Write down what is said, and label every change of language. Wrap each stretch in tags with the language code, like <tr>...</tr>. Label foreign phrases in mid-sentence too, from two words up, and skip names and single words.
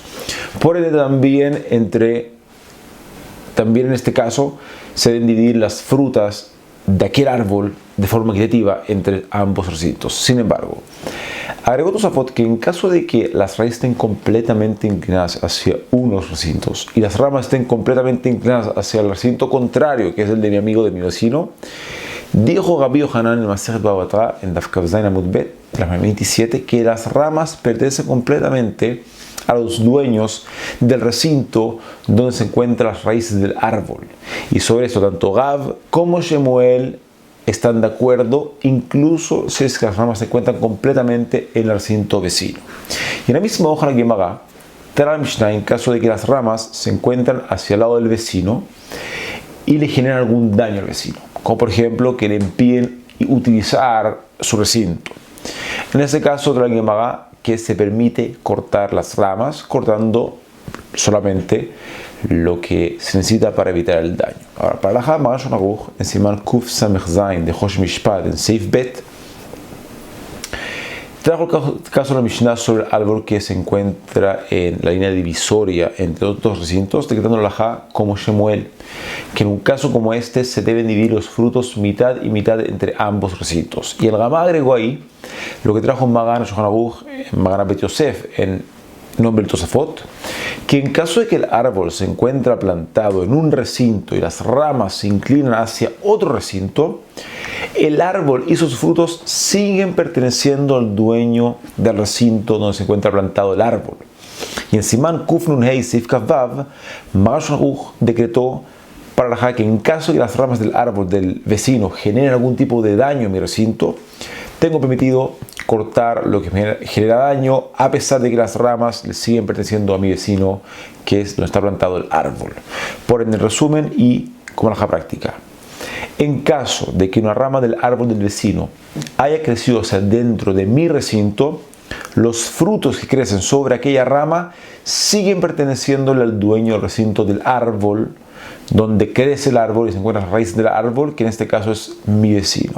<es>Por ende también en este caso se deben dividir las frutas de aquel árbol de forma equitativa entre ambos recintos. Sin embargo, agregó Tosafot que en caso de que las raíces estén completamente inclinadas hacia unos recintos y las ramas estén completamente inclinadas hacia el recinto contrario, que es el de mi amigo, de mi vecino, dijo Rabbi Yohanan en Masechet Baba Batra, en</es> <he>דף כ"ז עמוד ב,</he> <es>la 27, que las ramas pertenecen completamente a los dueños del recinto donde se encuentran las raíces del árbol. Y sobre eso tanto Rav como Shemuel están de acuerdo, incluso si es que las ramas se encuentran completamente en el recinto vecino. Y en la misma hoja de la Gemara, trae la Mishnah en caso de que las ramas se encuentran hacia el lado del vecino y le generan algún daño al vecino, como por ejemplo que le impiden utilizar su recinto. En ese caso, trae la Gemara que se permite cortar las ramas, cortando solamente lo que se necesita para evitar el daño. Ahora, para la Hama Shulchan Aruch, en</es> <he>סימן קס"ז</he> <es>de Rosh Mishpat, en</es> <he>סעיף ב,</he> <es>trajo el caso de la Mishnah sobre el árbol que se encuentra en la línea divisoria entre los dos recintos, decretando la Hama como Shemuel, que en un caso como este se deben dividir los frutos mitad y mitad entre ambos recintos. Y el Rama agregó ahí lo que trajo Magan Shulchan Aruch, Magan Bet Yosef, en nombre del Tosafot, que en caso de que el árbol se encuentra plantado en un recinto y las ramas se inclinan hacia otro recinto, el árbol y sus frutos siguen perteneciendo al dueño del recinto donde se encuentra plantado el árbol. Y en</es> <he>סימן קנ"ה סעיף כ"ו,</he> <es>Magan Shulchan Aruch decretó para la que en caso de que las ramas del árbol del vecino generen algún tipo de daño en mi recinto, tengo permitido cortar lo que me genera daño, a pesar de que las ramas le siguen perteneciendo a mi vecino, que es donde está plantado el árbol. Por en el resumen y como la práctica, en caso de que una rama del árbol del vecino haya crecido hacia dentro de mi recinto, los frutos que crecen sobre aquella rama siguen perteneciéndole al dueño del recinto del árbol, donde crece el árbol y se encuentran las raíces del árbol, que en este caso es mi vecino.</es>